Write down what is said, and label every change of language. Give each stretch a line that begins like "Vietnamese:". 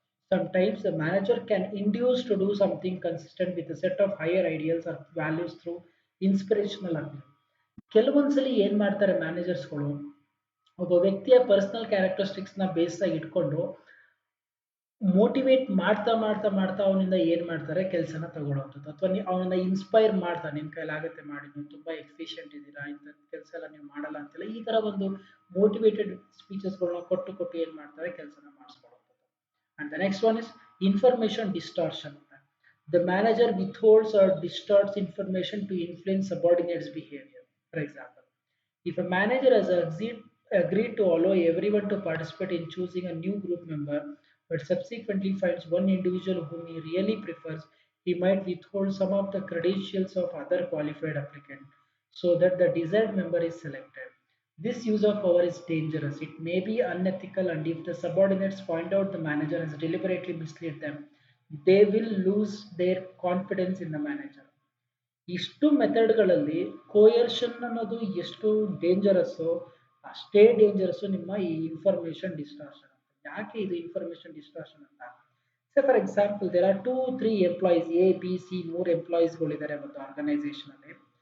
English: Sometimes the manager can induce to do something consistent with a set of higher ideals or values through inspirational appeal.
Kannada: ಕೆಲವೊಂದ್ಸಲಿ ಏನ್ ಮಾಡ್ತಾರೆ ಮ್ಯಾನೇಜರ್ಸ್ಗಳು ಒಬ್ಬ ವ್ಯಕ್ತಿಯ personal characteristics ನ base ಆಗಿ ಇಟ್ಕೊಂಡು motivate ಮಾಡ್ತಾ ಮಾಡ್ತಾ ಮಾಡ್ತಾ ಅವನಿಂದ ಏನ್ ಮಾಡ್ತಾರೆ ಕೆಲಸನ ತಗೊಳ್ಳೋವಂಥದ್ದು ಅಥವಾ ಅವನನ್ನ ಇನ್ಸ್ಪೈರ್ ಮಾಡ್ತಾ ನಿಮ್ ಕೈಲಾಗುತ್ತೆ ಮಾಡಿ, ನೀವು ತುಂಬಾ ಎಫಿಷಿಯಂಟ್ ಇದ್ದೀರಾ, ಇಂಥ ಕೆಲಸ ಎಲ್ಲ ನೀವು ಮಾಡಲ್ಲ ಅಂತೆಲ್ಲ ಈ ತರ ಒಂದು ಮೋಟಿವೇಟೆಡ್ ಸ್ಪೀಚಸ್ಗಳನ್ನ ಕೊಟ್ಟು ಕೊಟ್ಟು ಏನ್ ಮಾಡ್ತಾರೆ ಕೆಲಸನ ಮಾಡಿಸ್ಕೊಳ್ಳೋವಂಥದ್ದು.
English: And the next one is information distortion ಅಂತ. The manager withholds or distorts information to influence subordinates behaviour. For example, if a manager has agreed to allow everyone to participate in choosing a new group member, but subsequently finds one individual whom he really prefers, he might withhold some of the credentials of other qualified applicant so that the desired member is selected. This use of power is dangerous. It may be unethical, and if the subordinates find out the manager has deliberately misled them, they will lose their confidence in the manager.
Kannada: ಇಷ್ಟು ಮೆಥಡ್ಗಳಲ್ಲಿ coercion ಅನ್ನೋದು ಎಷ್ಟು dangerous ಅಷ್ಟೇ dangerous ನಿಮ್ಮ ಈ information distortion ಅಂತ. ಯಾಕೆ ಇದು information distortion ಅಂತ?
English: say for example there are 2-3 employees,
Kannada: A B C 3 ಎಂಪ್ಲಾಯೀಸ್ಗಳಿದ್ದಾರೆ ಒಂದು ಆರ್ಗನೈಸೇಷನ್ ಅಲ್ಲಿ.